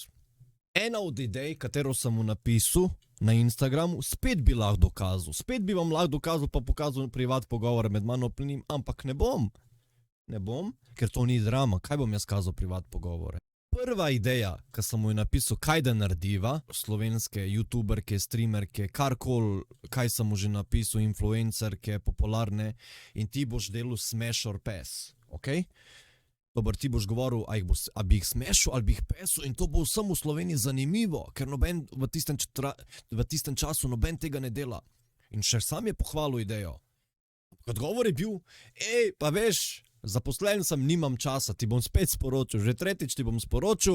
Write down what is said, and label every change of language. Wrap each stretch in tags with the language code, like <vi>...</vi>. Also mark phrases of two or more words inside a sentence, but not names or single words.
<sl>Ena od idej, katero sem mu napisal na Instagramu, spet bi lahko dokazal, spet bi vam lahko dokazal, pa pokazal privat pogovor med mano in njim, ampak ne bom. Ne bom, ker to ni drama, kaj bom jaz kazal privat pogovore. Prva ideja, ki sem mu je napisal, kaj da narediva, slovenske youtuberke, streamerke, karkoli, kaj sem mu že napisal, influencerke, popularne, in ti boš delal</sl> <en>smash or pass,</en> <sl>ok? Dobar, ti boš govoril, a bi jih smešil, ali bi jih pesal, in to bo vsem v Sloveniji zanimivo, ker noben v tistem času noben tega ne dela. In še sam je pohvalil idejo. Odgovor je bil, pa veš, zaposlen sem, nimam časa, ti bom spet sporočil, že tretjič ti bom sporočil.</sl>